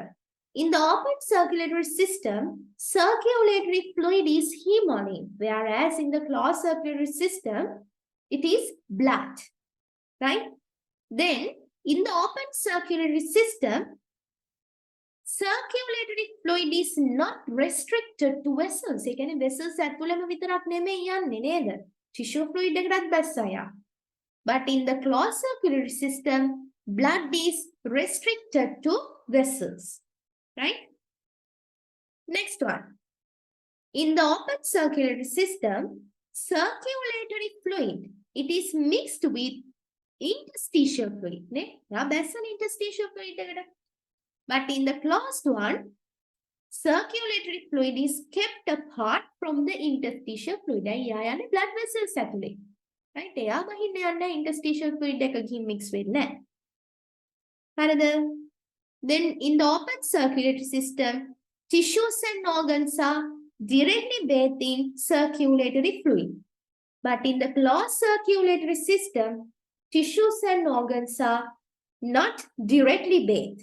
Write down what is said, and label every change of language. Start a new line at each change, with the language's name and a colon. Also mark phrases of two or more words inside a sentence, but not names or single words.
English: In the open circulatory system, circulatory fluid is hemolymph, whereas in the closed circulatory system, it is blood. Right? Then, in the open circulatory system, circulatory fluid is not restricted to vessels.
Sinhala: ඒ කියන්නේ vessels ඇතුළෙම විතරක් නෙමෙයි යන්නේ නේද?
English: Tissue fluid
Sinhala: එකටත් බැස්සයා.
English: But in the closed circulatory system, blood is restricted to vessels. Right? Next one. In the open circulatory system, circulatory fluid, it is mixed with interstitial fluid. That's an interstitial fluid. But in the closed one, circulatory fluid is kept apart from the interstitial fluid. Blood vessels
Sinhala: ඇතුලේ. Right? එයා බහින්න යන්නේ
English: interstitial fluid
Sinhala: එකකින් mix වෙන්නේ නැහැ. හරිද?
English: Then in the open circulatory system, tissues and organs are directly bathed in circulatory fluid. But in the closed circulatory system, tissues and organs are not directly bathed.